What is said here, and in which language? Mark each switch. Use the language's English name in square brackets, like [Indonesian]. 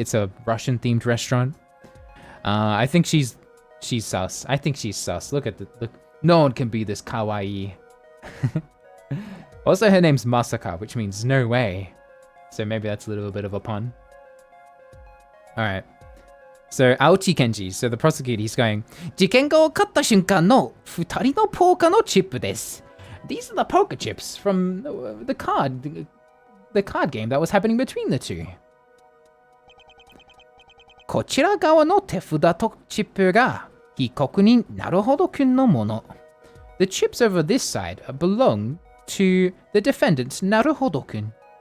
[English] It's a Russian-themed restaurant. I think she's sus. I think she's sus. Look. No one can be this kawaii. Also, her name's Masaka, which means no way. So maybe that's a little bit of a pun. Alright. So, Aochi Kenji, so the prosecutor, he's going, [Japanese] 事件が起こった瞬間の2人のポーカーのチップです。 [English] These are the poker chips from the card game that was happening between the two. [Japanese] こちら側の手札とチップが被告人なるほどくんのもの。 [English] The chips over this side belong to the defendant なるほどくん。